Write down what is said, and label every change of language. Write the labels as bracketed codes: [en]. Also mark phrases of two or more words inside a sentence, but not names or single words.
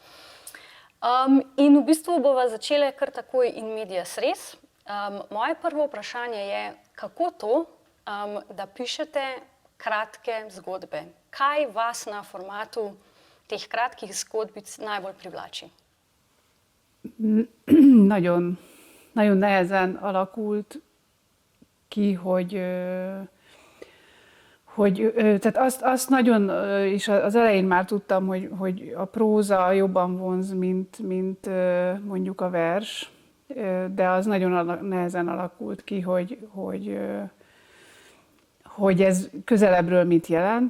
[sl] In v bistvu bova začele kar takoj [la] in medias res. [sl] Moje prvo vprašanje je, kako to, da pišete kratke zgodbe? Kaj vas na formatu teh kratkih zgodbic najbolj privlači? [hu] Nagyon nehezen alakult ki, tehát azt nagyon, és az elején már tudtam, hogy a próza jobban vonz, mint mondjuk a vers, de az nagyon nehezen alakult ki, hogy ez közelebbről mit jelent.